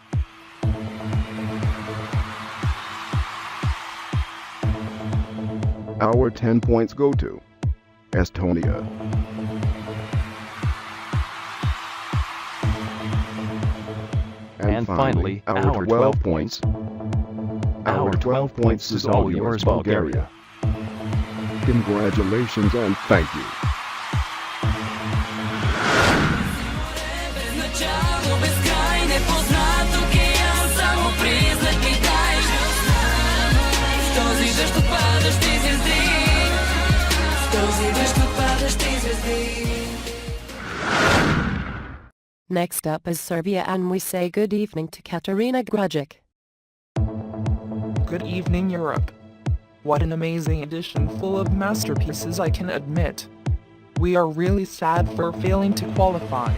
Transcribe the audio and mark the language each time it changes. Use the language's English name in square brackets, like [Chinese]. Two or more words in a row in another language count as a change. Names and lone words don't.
[English] Our 10 points go to Estonia. And finally, our 12 points. Our 12 points is all yours, Bulgaria. Congratulations and thank you. [Bulgarian] Без начало, безкрай, непознат океан, само признак ми дай. В този дъжд от падащи звезди, в този дъжд от падащи звезди. [English] Next up is Serbia and we say good evening to Katarina Grujic. Good evening Europe. What an amazing edition full of masterpieces I can admit. We are really sad for failing to qualify.